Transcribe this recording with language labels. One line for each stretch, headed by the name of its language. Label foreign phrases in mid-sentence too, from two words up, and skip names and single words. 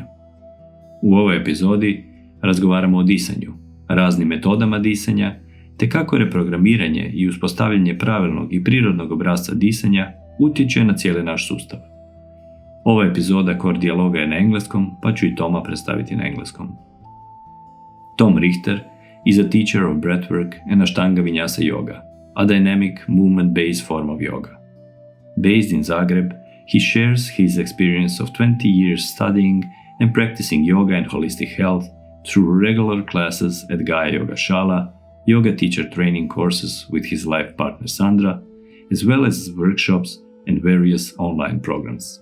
Croatian: U ovoj epizodi razgovaramo o disanju, raznim metodama disanja, te kako reprogramiranje i uspostavljanje pravilnog i prirodnog obrazca disanja utječe na cijeli naš sustav. Ova epizoda COREdialoga je na engleskom, pa ću i Toma predstaviti na engleskom.
English: Tom Richter is a teacher of breathwork and Ashtanga Vinyasa Yoga, a dynamic movement-based form of yoga. Based in Zagreb, he shares his experience of 20 years studying and practicing yoga and holistic health through regular classes at GaiaYoga Shala, yoga teacher training courses with his life partner Sandra, as well as workshops and various online programs.